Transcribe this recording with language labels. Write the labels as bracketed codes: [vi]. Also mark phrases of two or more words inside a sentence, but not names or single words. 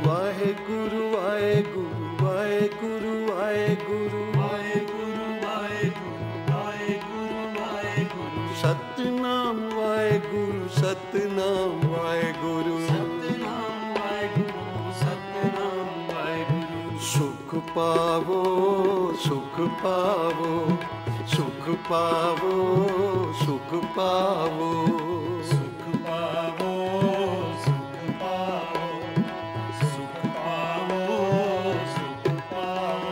[pa] ਵਾਹਿਗੁਰੂ ਵਾਹਿਗੁਰੂ ਵਾਹਿਗੁਰੂ ਵਾਹਿਗੁਰੂ ਵਾਹਿਗੁਰੂ ਵਾਹਿਗੁਰੂ ਵਾਹਿਗੁਰੂ। ਸਤਿਨਾਮ ਵਾਹਿਗੁਰੂ ਸਤਿਨਾਮ ਵਾਹਿਗੁਰੂ ਸਤਿਨਾਮ ਵਾਹਿਗੁਰੂ ਸਤਿਨਾਮ ਵਾਹਿਗੁਰੂ। ਸੁਖ ਪਾਵੋ ਸੁਖ ਪਾਵੋ ਸੁਖ ਪਾਵੋ ਸੁਖ ਪਾਵੋ सुख पावो ਸੁਖ ਪਾਵੋ ਸੁਖ ਪਾਵੋ ਸੁਖ ਪਾਵੋ ਸੁਖ ਪਾਵੋ।